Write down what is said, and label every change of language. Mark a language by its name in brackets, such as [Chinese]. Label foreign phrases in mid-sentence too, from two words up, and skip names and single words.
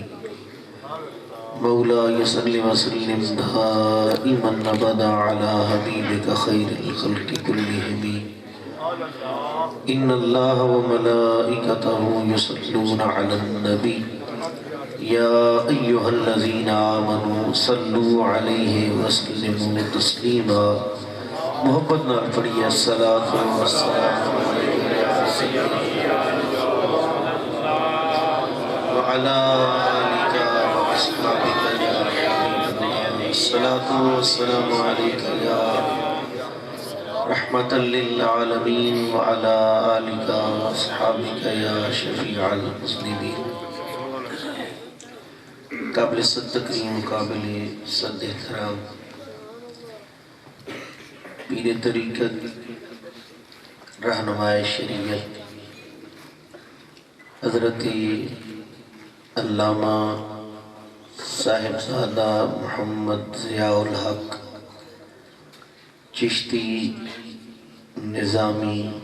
[Arabic] مولاي صل وسلم دائما أبدا على حبيبك خير الخلق كلهم. إن الله وملائكته يصلون على النبي يا أيها الذين آمنوا صلوا عليه وسلموا تسليما. [Punjabi] محبت نال پڑھیے [Arabic] الصلاۃ والسلام وعلى آلك وأصحابك يا حبيب الله. الصلاة والسلام عليك يا رحمة للعالمين وعلى آلك وأصحابك يا شفيع المذنبين. [Urdu] قابل صد تکریم، قابل صد احترام پیر طریقت، رہنمائے شریعت حضرت علامہ صاحبزادہ محمد ضیاء الحق چشتی نظامی